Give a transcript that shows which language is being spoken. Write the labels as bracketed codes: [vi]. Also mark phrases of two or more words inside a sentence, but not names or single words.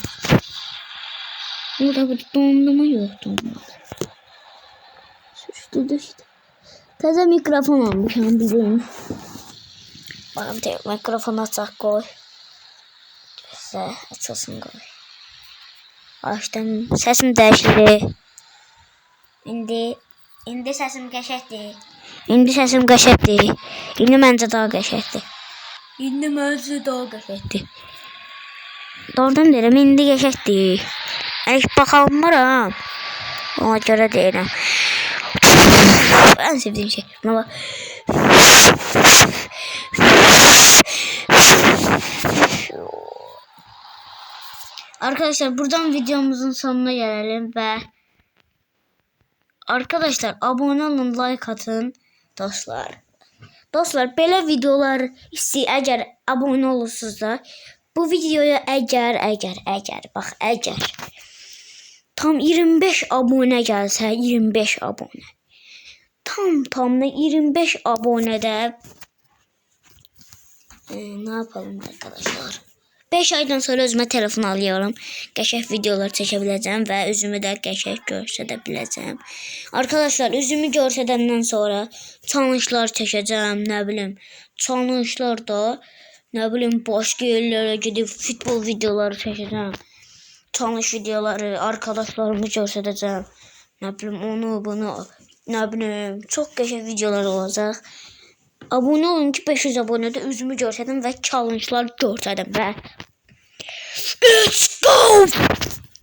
[tr] Burada bir dondurma yok, düştü. Taze mikrofon almışım bizim. Bana bir de mikrofon açak koy. Size açılsın koy. Açtım, sesim değişti. [az] İndi sesim qəşəkdir. İndi məncə daha qəşəkdir. Doğrudan deyirəm, indi qəşəkdir. Heç baxalmıram. Ona göre deyirəm. [tr] En sevdiğim şey. Buna arkadaşlar buradan videomuzun sonuna gelelim ve arkadaşlar abone olun, like atın dostlar. [az] Dostlar belə videolar əgər abone olursunuz da bu videoya əgər tam 25 abone gəlsə 25 abone tam 25 abonede [tr] ne yapalım arkadaşlar? 5 aydan sonra özüme telefon alıyorum. [az] Qəşəng [tr] videolar çekebileceğim [az] ve özümü de qəşəng göstərə biləcəm. Arkadaşlar özümü göstərdikdən sonra challenge'lar çəkəcəm, nə bilim, challenge'lar da nə bilim başqa yerlərə gedib futbol videoları çəkəcəm. Challenge videoları arkadaşlarımı göstərəcəm. Nə bilim onu bunu nə bilim çox qəşəng videolar olacaq. Abone olun ki 500 abonede üzümü görsədim və challenge'lar görsədim və [en] let's go!